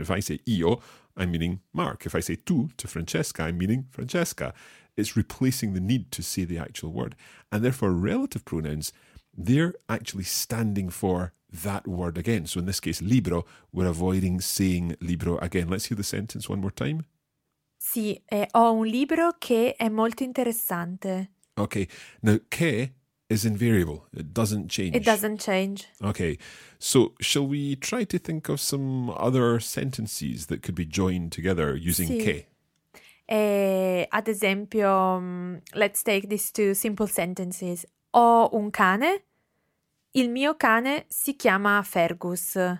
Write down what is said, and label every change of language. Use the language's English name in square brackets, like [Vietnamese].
[English] If I say io, I'm meaning Mark. If I say tu to Francesca, I'm meaning Francesca. It's replacing the need to say the actual word. And therefore, relative pronouns, they're actually standing for that word again. So in this case, libro, we're avoiding saying libro again. Let's hear the sentence one more time. [Italian] Sì, ho un libro che è molto interessante. [English] Okay, now che is invariable. It doesn't change. It doesn't change. Okay, so shall we try to think of some other sentences that could be joined together using [Italian] sì. Che? Ad esempio, [English] let's take these two simple sentences. [Italian] Ho un cane. Il mio cane si chiama Fergus.